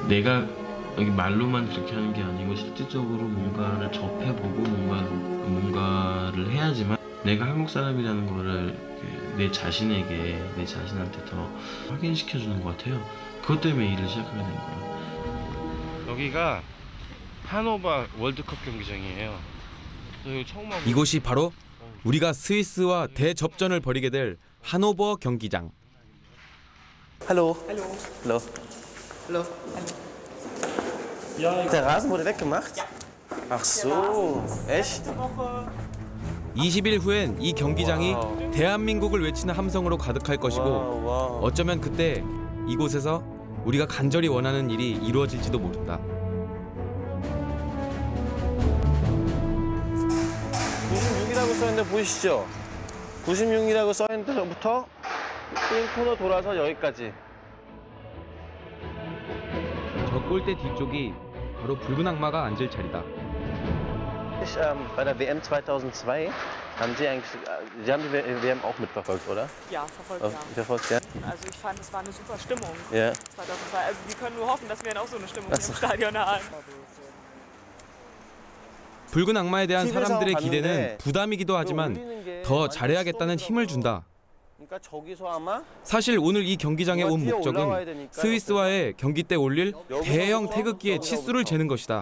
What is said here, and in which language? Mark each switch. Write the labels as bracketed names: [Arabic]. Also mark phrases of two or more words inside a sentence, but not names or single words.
[Korean] 내가 여기 말로만 그렇게 하는 게 아니고 실질적으로 뭔가를 접해보고 뭔가를 해야지만 내가 한국 사람이라는 거를 내 자신에게, 내 자신한테 더 확인시켜주는 것 같아요. 그것 때문에 일을 시작하게 된 거예요. 여기가 하노버 월드컵 경기장이에요. 처음 와보고... 이곳이 바로 우리가 스위스와 대접전을 벌이게 될 하노버 경기장. [German] Hallo. Hallo. Hallo. Hallo. Ja, der Rasen wurde weggemacht? Ach so, echt? [Korean] 20일 후엔 이 경기장이 대한민국을 외치는 함성으로 가득할 것이고 어쩌면 그때 이곳에서 우리가 간절히 원하는 일이 이루어질지도 모른다. 96이라고 써있는데 보이시죠? 96이라고 써있는 데부터 1코너 돌아서 여기까지. 저 골대 뒤쪽이 바로 붉은 악마가 앉을 자리다. [German] Bei der WM 2002 haben Sie eigentlich, Sie haben die WM auch mitverfolgt, oder? Ja, verfolgt, ja. Verfolgt, ja. Also ich fand, es war eine super Stimmung. Ja. 2002. Also wir können nur hoffen, dass wir auch so eine Stimmung hier im Stadion haben. [Korean] 붉은 악마에 대한 사람들의 기대는 부담이기도 하지만 더 잘해야겠다는 힘을 준다. 사실 오늘 이 경기장에 온 목적은 스위스와의 경기 때 올릴 대형 태극기의 치수를 재는 것이다.